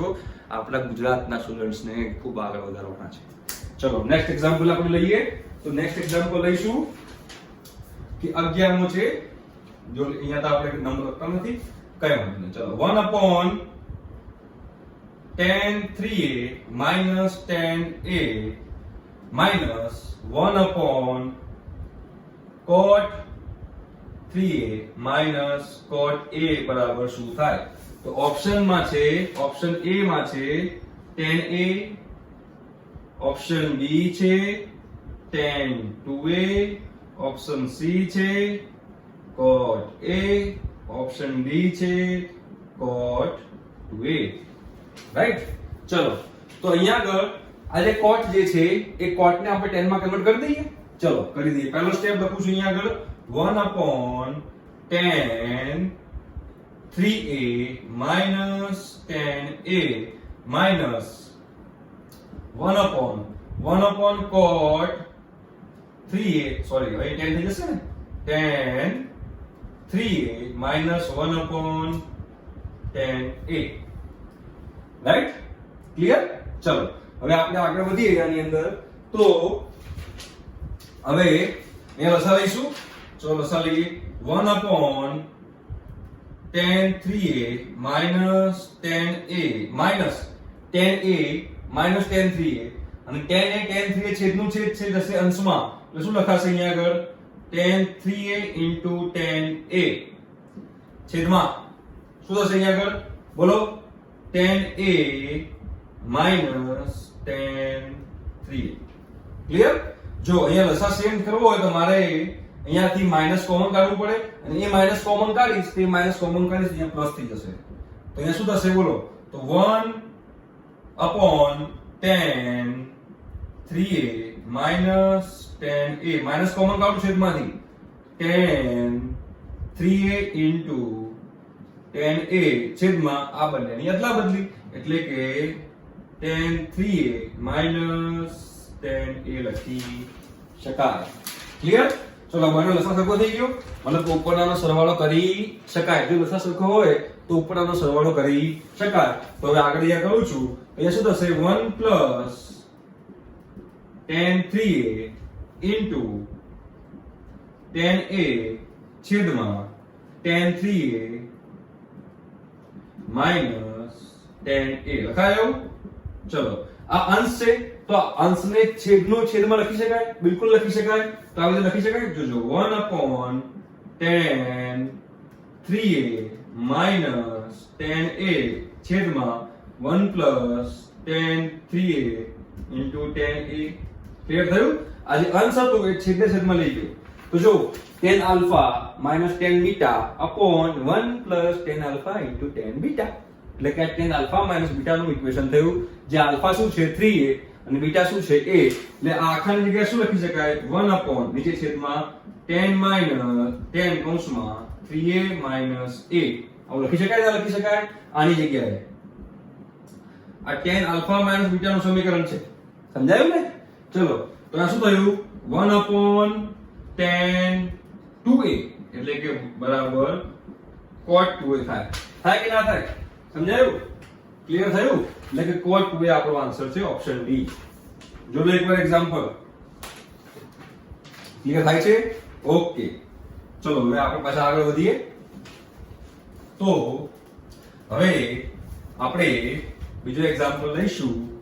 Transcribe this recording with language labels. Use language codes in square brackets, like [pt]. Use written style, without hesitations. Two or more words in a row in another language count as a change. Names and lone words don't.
[gu] આપણા ગુજરાતના સ્ટુડન્ટ્સને ખૂબ આગળ વધારવાના છે. ચલો નેક્સ્ટ એક્ઝામ્પલ આપણે લઈએ. તો નેક્સ્ટ એક્ઝામ્પલ લઈશું કે 11મો છે. જો અહીંયા તો આપણે નંબર લખતા નથી, કઈ વાંધો નહીં. [en] ચલો 1 upon tan 3a minus tan a minus 1 upon cot 3a minus cot a [gu] બરાબર શું થાય? તો ઓપ્શન માં છે, ઓપ્શન A માં છે [en] tan a, [gu] ઓપ્શન B છે [en] tan 2a, [gu] ઓપ્શન C છે [en] cot a, [gu] ઓપ્શન D છે [en] cot 2a. [gu] રાઈટ? ચલો તો અહીંયા આગળ આ જે cot જે છે એ cot ને આપણે tan માં કન્વર્ટ કરી દઈએ. ચલો કરી દઈએ. પહેલો સ્ટેપ લખું છું અહીંયા આગળ [en] 1 upon tan 3a minus tan a minus 1 upon cot 3a, sorry [gu] હવે tan થઈ જશે ને, [en] tan 3a minus 1 upon tan a. [gu] રાઈટ? ક્લિયર? ચલો હવે આપણે આગળ વધીએ આની અંદર. તો હવે અહીંયા લસા લઈશું. ચલો લસા લઈએ [en] 1 upon tan 3a minus tan a minus tan a minus tan 3a અને tan a tan 3a [gu] છેદનું છેદ છે જશે અંશમાં, એટલે શું લખાશે અહીંયા આગળ [en] tan 3a into tan a [gu] છેદમાં શું થશે અહીંયા આગળ બોલો [en] tan a minus tan 3a. [gu] ક્લિયર? જો અહીંયા લસા સેમ કરવો હોય તો મારે અહીંયાથી માઈનસ કોમન કાઢવું પડે અને એ માઈનસ કોમન કાઢીશ, તે માઈનસ કોમન કાઢીશ અહીંયા પ્લસ થઈ જશે. તો અહીંયા શું થશે બોલો? તો [en] 1 upon tan 3a minus tan a [gu] માઈનસ કોમન કાઢું છેદમાંથી [en] tan 3a into tan a [gu] છેદમાં આ બંનેની અદલા બદલી, એટલે કે [en] tan 3a minus tan a [gu] લખી શકાય. ક્લિયર? ચલો મને લસા સરખો થઈ ગયો, મતલબ ઉપરનો સરવાળો કરી શકાય. જો લસા સરખો હોય તો ઉપરનો સરવાળો કરી શકાય. તો હવે આગળ અહીંયા કરું છું, અહીંયા શું થશે [en] 1 plus tan 3a into tan a છેદમાં tan 3a minus tan a લખાયો. [gu] ચલો આ અંશ છે તો આ અંશને છેદનો છેદમાં લખી શકાય, બિલકુલ લખી શકાય. તો આ રીતે લખી શકાય. જોજો [en] 1 upon tan 3a minus tan a છેદમાં 1 plus tan 3a into tan a. [gu] ક્લિયર થયું? આ જે અંશ હતો એ છેદને છેદમાં લઈ ગયો. તો જો [en] tan alpha minus tan beta upon 1 plus tan alpha into tan beta, [gu] એટલે કે [en] tan alpha minus beta [gu] નું ઇક્વેશન થયું. જે alpha શું છે 3a અને બીટા શું છે a, એટલે આ આખાની જગ્યાએ શું લખી શકાય [en] 1 upon [gu] નીચે છેદમાં [en] tan minus tan [gu] કૌંસમાં 3a minus a આવું લખી શકાય. ના લખી શકાય આની જગ્યાએ આ [en] tan alpha minus beta [gu] નું સમીકરણ છે. સમજાયું ને? ચલો તો આ શું થયું [en] 1 upon tan 2a [gu] એટલે કે બરાબર [en] cot 2a [gu] થાય. થાય કે ના થાય? સમજાયું? ક્લિયર થયું? એટલે કે [en] cot 2a [gu] આપણો આન્સર છે ઓપ્શન ડી. જો લો એકવાર એક્ઝામ્પલ. ક્લિયર થાય છે? ઓકે. ચલો હવે આપણે પાછા આગળ વધીએ. તો હવે આપણે બીજો એક્ઝામ્પલ લઈશું.